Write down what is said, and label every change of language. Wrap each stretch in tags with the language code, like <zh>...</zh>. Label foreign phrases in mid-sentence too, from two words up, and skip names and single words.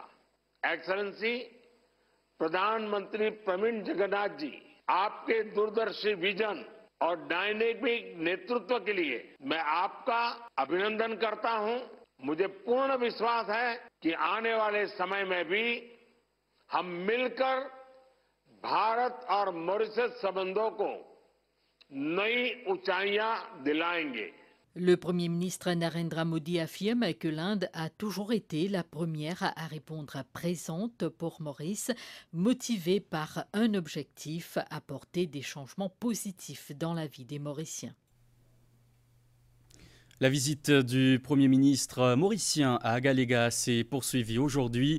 <hi>एक्सेलेंसी प्रधानमंत्री प्रवीण जगन्नाथ जी, आपके दूरदर्शी विजन और डायनेमिक नेतृत्व के लिए मैं आपका अभिनंदन करता हूं। मुझे पूर्ण विश्वास है कि आने वाले समय में भी हम मिलकर भारत और मॉरिशस संबंधों को नई ऊंचाइयां दिलाएंगे।</hi> <fr>Le Premier ministre Narendra Modi affirme que l'Inde a toujours été la première à répondre présente pour Maurice, motivée par un objectif, apporter des changements positifs dans la vie des Mauriciens. La visite du Premier ministre mauricien à Agalega s'est poursuivie aujourd'hui.</fr>